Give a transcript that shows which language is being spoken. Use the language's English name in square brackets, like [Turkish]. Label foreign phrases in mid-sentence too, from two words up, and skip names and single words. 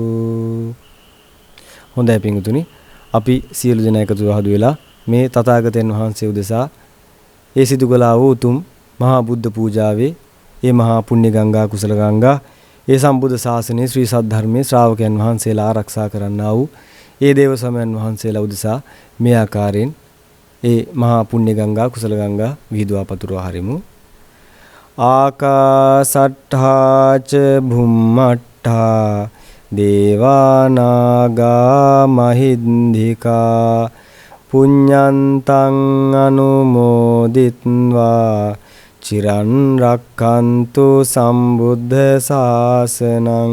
[Sinhala] හොඳයි පිංගුතුනි, අපි සියලු දෙනා එකතු වෙලා මේ තථාගතයන් වහන්සේ උදෙසා ඒ සිදු කළා වූ උතුම් මහා බුද්ධ පූජාවේ ඒ මහා පුණ්‍ය ගංගා කුසල ගංගා ඒ සම්බුද්ධ ශාසනයේ ශ්‍රී සද්ධර්මයේ ශ්‍රාවකයන් වහන්සේලා ආරක්ෂා කරන්නා වූ ඒ දේව සමයන් වහන්සේලා උදෙසා මේ ආකාරයෙන් ඒ මහා පුණ්‍ය ගංගා කුසල ගංගා විහිදුවා පතුරවා හරිමු. [Pali] ආකාසට්ඨා ච භුම්මට්ඨා දේවානාගා මහින්దికා පුඤ්ඤන්තං අනුමෝදිත්වා චිරන් රක්ඛන්තු සම්බුද්ධ ශාසනං.